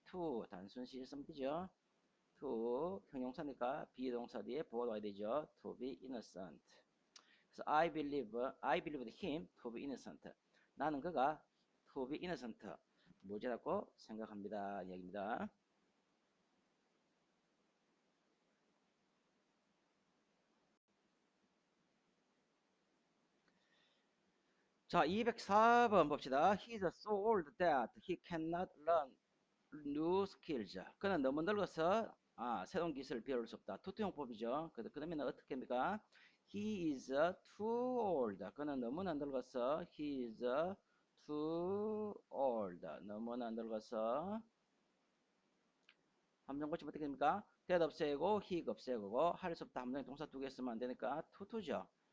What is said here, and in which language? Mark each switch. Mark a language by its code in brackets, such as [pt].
[ko] to 단순 시 쓰면 되죠. to 형용사니까 비동사 뒤에 보호가 와야 되죠. [en] to be innocent. 그래서 I believed him to be innocent. [ko] 나는 그가 [en] to be innocent [ko] 무죄라고 생각합니다. 이야기입니다. 자, 204번 봅시다. [en] He's so old that he cannot learn new skills. [ko] 그는 너무 늙어서 새로운 기술을 배울 수 없다. 투투용법이죠. 그러면 어떻게 합니까? [en] He is too old. [ko] 그는 너무나 늙어서 [en] he is too old. [ko] 너무나 늙어서 함정 고치면 어떻게 됩니까? that 없애고 he 없애고 할 수 없다. 함정에 동사 두 개 쓰면 안 되니까 tutu죠.